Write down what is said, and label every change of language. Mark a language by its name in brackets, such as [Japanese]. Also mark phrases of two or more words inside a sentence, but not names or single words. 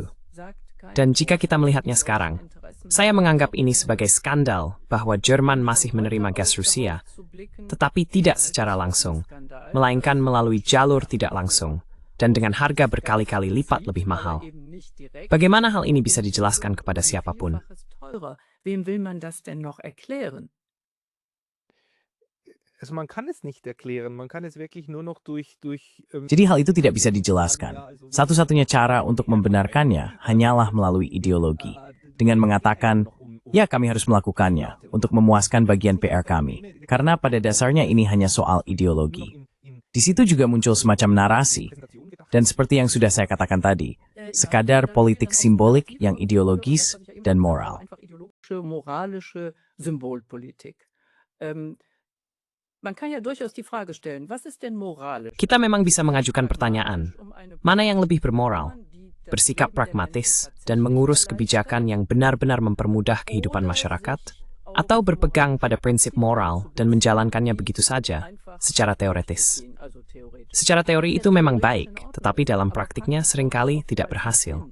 [Indonesian] Dan jika kita melihatnya sekarang, saya menganggap ini sebagai skandal bahwa Jerman masih menerima gas Rusia, tetapi tidak secara langsung, melainkan melalui jalur tidak langsung, dan dengan harga berkali-kali lipat lebih mahal. Bagaimana hal ini bisa dijelaskan kepada siapapun? [German] Wem will man das denn noch erklären? Also man kann es nicht erklären, man kann es wirklich nur noch durch [Indonesian] Jadi hal itu tidak bisa dijelaskan. Satu-satunya cara untuk membenarkannya hanyalah melalui ideologi. Dengan mengatakan, ya kami harus melakukannya untuk memuaskan bagian PR kami. Karena pada dasarnya ini hanya soal ideologi. Di situ juga muncul semacam narasi. Dan seperti yang sudah saya katakan tadi, sekadar politik simbolik yang ideologis dan moral. [German] Moralische Symbolpolitik. Man kann ja durchaus die Frage stellen, was ist denn moralisch? [Indonesian] Kita memang bisa mengajukan pertanyaan, mana yang lebih bermoral? Bersikap pragmatis dan mengurus kebijakan yang benar-benar mempermudah kehidupan masyarakat? atau berpegang pada prinsip moral dan menjalankannya begitu saja, secara teoretis. Secara teori itu memang baik, tetapi dalam praktiknya seringkali tidak berhasil.